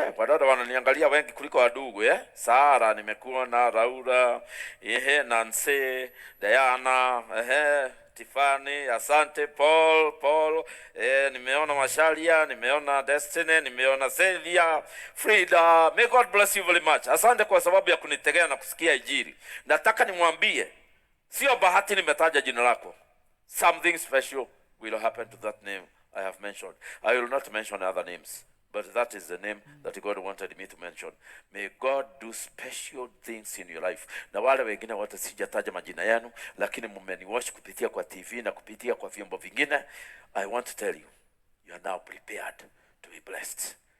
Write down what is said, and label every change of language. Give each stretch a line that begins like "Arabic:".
Swahili: Wadada wananiangalia wengi kuliko wadugu, Sarah nimekuona, Raula, Nancy, Diana, Tiffany, asante Paul, nimeona Mashalia, nimeona Destiny, nimeona Celia, Frida.
English: May God bless you very much.
Swahili: Asante kwa sababu ya kunitegea na kusikia injili. Nataka nimwambie, sio bahati nimetaja jina lako.
English: Something special will happen to that name I have mentioned. I will not mention other names, but that is the name that God wanted me to mention. May God do special things in your life.
Swahili: Na wale wengine wote sijataja majina yenu, lakini mmeniwatch kupitia kwa TV na kupitia kwa vyombo vingine,
English: I want to tell you, you are now prepared to be blessed.